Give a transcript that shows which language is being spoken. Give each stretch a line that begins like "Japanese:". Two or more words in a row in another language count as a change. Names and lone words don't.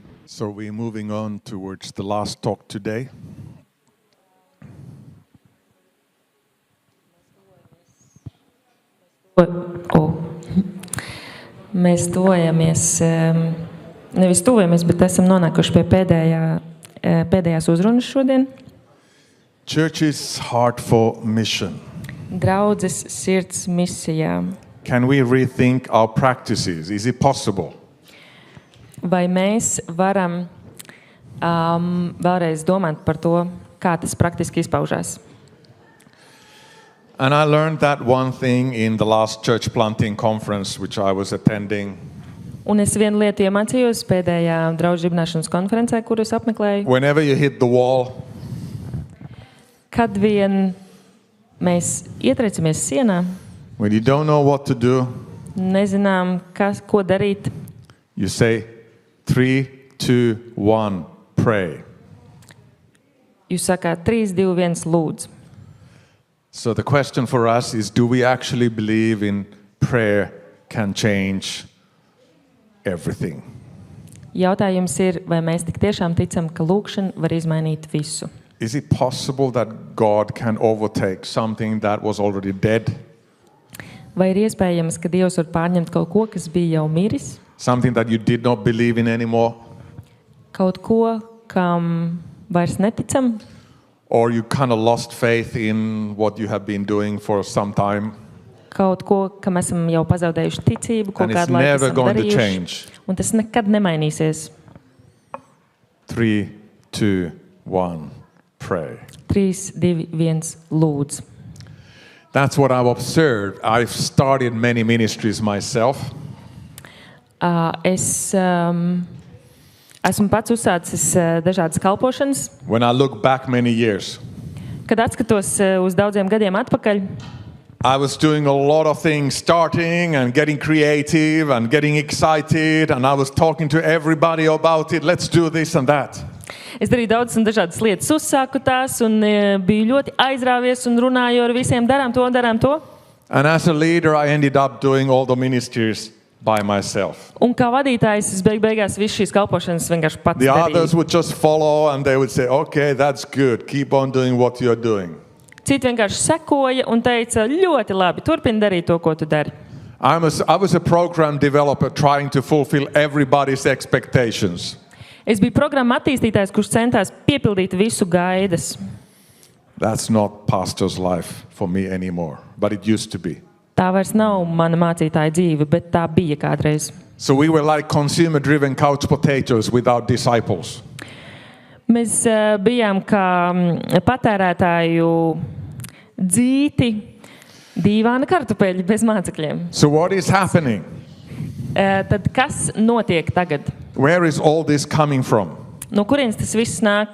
English: So we're moving on towards the last talk today.
Latvian: Mēs tuvojamies, nevis tuvojamies, bet esam nonākuši pie pēdējās uzrunas šodien.
English: Church's heart for mission.
Latvian: Draudzes sirds misijā.
English: Can we rethink our practices? Is it possible?
Latvian: Vai mēs varam vēlreiz domāt par to, kā tas praktiski izpaužās?
English: And I learned that one thing in the last church planting conference which I was attending.
Latvian: Un es vienu lietu iemācījos pēdējā draugu dibināšanas konferencē, kuru es apmeklēju.
English: Whenever you hit the wall,
Latvian: Kad vien mēs ietreicamies sienā,
English: when you don't know what to do,
Latvian: nezinām, ko darīt,
English: you say 3, 2, 1, pray.
Latvian: jūs sakāt 3, 2, 1, lūdzu.
English: So the question for us is, do we actually believe in prayer can change everything?
Latvian: Jautājums ir, vai mēs tik tiešām ticam, ka lūkšana var izmainīt visu?
English: Is it possible that God can overtake something that was already dead?
Latvian: Vai ir iespējams, ka Dievs var pārņemt kaut ko, kas bija jau miris?
English: Something that you did not believe in anymore?
Latvian: Kaut ko, kam vairs neticam?
English: Or you kind of lost faith in what you have been doing for some time?
Latvian: Kaut ko, kam esam jau pazaudējuši ticību, ko
English: And it's
Latvian: kādu laiku
English: never
Latvian: esam
English: going to
Latvian: darījuši.
English: change.
Latvian: Un tas nekad nemainīsies.
English: 3, 2, 1, pray.
Latvian: 3, 2, 1, lūdzu.
English: That's what I've observed. I've started many ministries myself.
Latvian: Es esmu pats uzsācis dažādas kalpošanas.
English: When I look back many years,
Latvian: Kad atskatos uz daudziem gadiem atpakaļ,
English: I was doing a lot of things, starting and getting creative and getting excited, and I was talking to everybody about it. Let's do this and that.
Latvian: es darīju daudzas un dažādas lietas, uzsāku tās un biju ļoti aizrāvies un runāju ar visiem, darām to.
English: And as a leader, I ended up doing all the ministries by myself.
Latvian: Un kā vadītājs, es beigās visu šīs kalpošanas vienkārši pats
English: The others
Latvian: darīju.
English: would just follow and they would say, okay, that's good. Keep on doing what you're doing.
Latvian: Citi vienkārši sekoja un teica, ļoti labi, turpini darīt to, ko tu dari.
English: I was a program developer trying to fulfill everybody's expectations.
Latvian: Es biju programma attīstītājs, kurš centās piepildīt visu gaidas.
English: That's not pastor's life for me anymore, but it used to be.
Latvian: Tā vairs nav mana mācītāja dzīve, bet tā bija kādreiz.
English: So we were like consumer-driven couch potatoes without disciples.
Latvian: Mēs bijām kā patērētāju dzīti, dīvāna kartupeļi bez mācekļiem.
English: So what is happening?
Latvian: Tad kas notiek tagad?
English: Where is all this coming from?
Latvian: No kurienes tas viss nāk?